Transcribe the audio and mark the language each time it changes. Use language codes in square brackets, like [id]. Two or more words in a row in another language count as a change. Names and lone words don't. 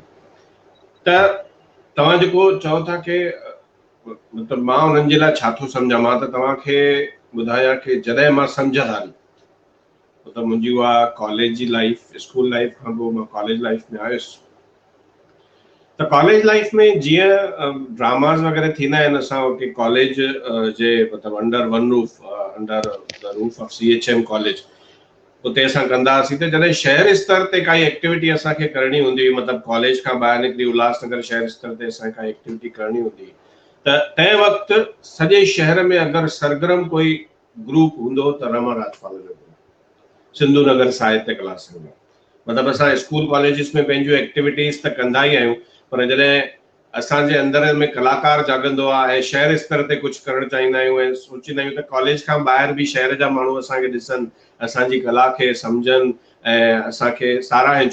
[sd] त तव्हां जेको चओ था की मतिलबु मां उन्हनि जे लाइ छा थो सम्झां, मां त तव्हांखे ॿुधायां की जॾहिं मां सम्झदारी मतिलबु मुंहिंजी उहा कॉलेज जी लाइफ, [en] school life [sd] खां पोइ मां [en] college life [sd] में आयुसि। त [en] college life [sd] में जीअं ड्रामास वग़ैरह थींदा आहिनि, असां उते कॉलेज जे मतिलबु [en] under one roof, under the roof of CHM college, [sd] उते असां कंदा हुआसीं। त जॾहिं शहर स्तर ते काई एक्टिविटी असांखे करणी हूंदी हुई, मतिलबु कॉलेज खां ॿाहिरि निकिरी उल्हासनगर शहर स्तर ते असांखे काई एक्टिविटी करणी हूंदी हुई, त तंहिं वक़्तु सॼे शहर में अगरि सरगर्म कोई ग्रुप हूंदो त रमन राजपाल जो सिंधु नगर साहित्य कला संघ। मतिलबु असां [en] school colleges [sd] में पंहिंजूं एक्टिविटीज़ त कंदा ई आहियूं, पर जॾहिं असांजे अंदर में कलाकार जागंदो आहे ऐं शहर स्तर ते कुझु करणु चाहींदा आहियूं ऐं सोचींदा आहियूं त कॉलेज खां ॿाहिरि बि शहर जा माण्हू असांखे ॾिसनि, असांजी कला खे सम्झनि ऐं असांखे साराहिनि।